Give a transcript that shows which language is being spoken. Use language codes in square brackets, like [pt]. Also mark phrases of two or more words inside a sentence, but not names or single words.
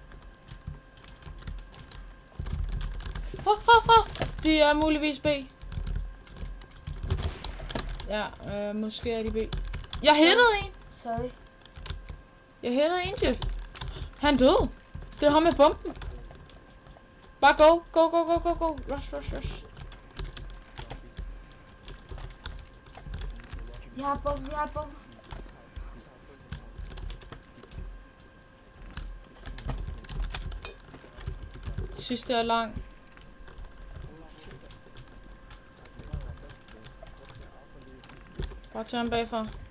[da] De er muligvis B. Ja, måske er de B. Jeg hittede en! Sorry. Jeg hittede en, Jeff. Han døde. Det er ham med bomben. Bare go. [en] Go. Rush. [da] Jeg har bombe. Sidste er lang. Bare tage ham bagfra.